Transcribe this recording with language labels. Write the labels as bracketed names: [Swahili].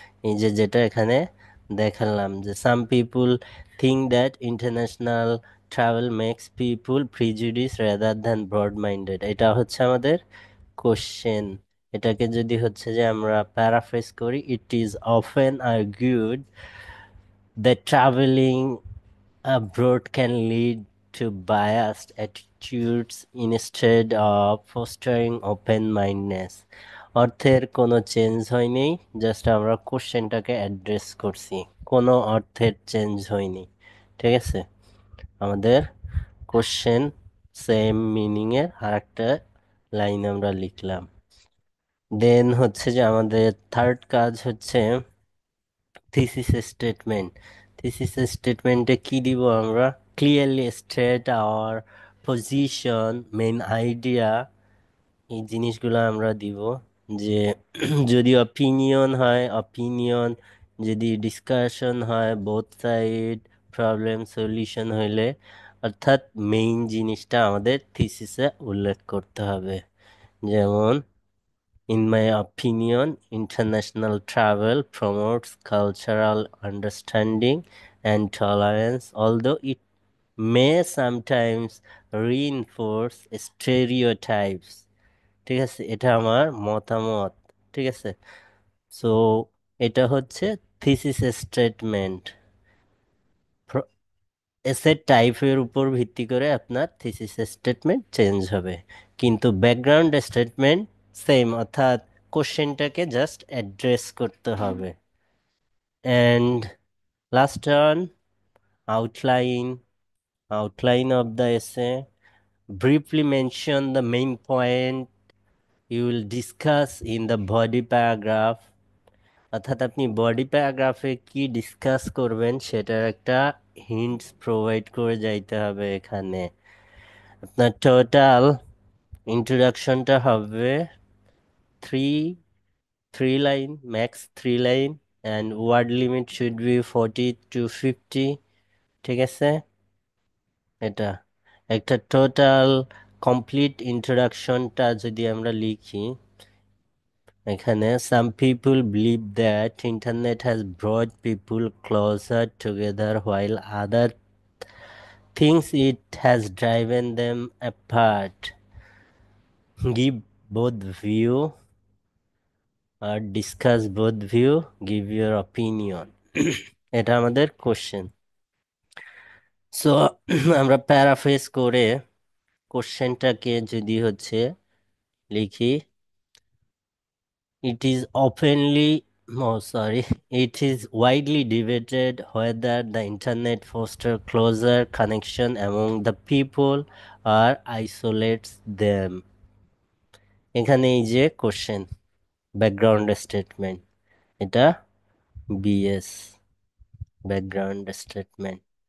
[Bangla] এই যে যেটা এখানে দেখালাম, যে [English] some people think that international travel makes people prejudice rather than broad minded, [Bangla] এটা হচ্ছে আমাদের কোশ্চেন। এটাকে যদি হচ্ছে যে আমরা প্যারাফ্রেজ করি, [English] It is often argued that travelling abroad can lead to biased attitudes instead of fostering open-mindedness. [Bangla] অর্থের কোনো চেঞ্জ হয়নি, জাস্ট আমরা কোশ্চেনটাকে অ্যাড্রেস করছি, কোনো অর্থের চেঞ্জ হয়নি। ঠিক আছে, আমাদের কোশ্চেন সেম মিনিংয়ের আর একটা লাইন আমরা লিখলাম। দেন হচ্ছে যে আমাদের থার্ড কাজ হচ্ছে থিসিস স্টেটমেন্ট। থিসিস স্টেটমেন্টে কি দিব আমরা? Clearly state hour position, main idea, এই জিনিসগুলো আমরা দিব। যে যদি অপিনিয়ন হয় অপিনিয়ন, যদি ডিসকাশন হয় বোথ সাইড, প্রবলেম সলিউশন হইলে, অর্থাৎ মেইন জিনিসটা আমাদের থিসিসে উল্লেখ করতে হবে। [English] যেমন, in my opinion, international travel promotes cultural understanding and tolerance, although it may sometimes reinforce stereotypes. [Bangla] ঠিক আছে, এটা আমার মতামত। ঠিক আছে, সো এটা হচ্ছে থিসিস স্টেটমেন্ট। এসের টাইপের উপর ভিত্তি করে আপনার থিসিস স্টেটমেন্ট চেঞ্জ হবে, কিন্তু ব্যাকগ্রাউন্ড স্টেটমেন্ট সেম, অর্থাৎ কোশ্চেনটাকে জাস্ট অ্যাড্রেস করতে হবে। [English] And last one, outline. Outline of the essay, briefly mention the main point you will discuss in the body paragraph। [Bangla] অর্থাৎ আপনি বডি প্যারাগ্রাফে কি ডিসকাস করবেন সেটার একটা হিন্টস প্রোভাইড করে যাইতে হবে এখানে। আপনার টোটাল ইন্ট্রোডাকশনটা হবে [English] Three three line, max 3 লাইন, and word limit should be 40 to 50। [Bangla] ঠিক আছে, এটা একটা টোটাল কমপ্লিট ইন্ট্রোডাকশনটা যদি আমরা লিখি এখানে, [English] Some people believe that internet has brought people closer together while other thinks it has driven them apart. Give both view or discuss both view, give your opinion। [Bangla] এটা আমাদের কোশ্চেন। সো আমরা প্যারাফ্রেজ করে কোশ্চেনটাকে যদি হচ্ছে লিখি, [English] it is openly, no sorry, it is widely debated whether the internet fosters closer connection among the people or isolates them। [Bangla] এখানে এই যে কোশ্চেন, ব্যাকগ্রাউন্ড স্টেটমেন্ট, এটা বিএস, ব্যাকগ্রাউন্ড স্টেটমেন্ট।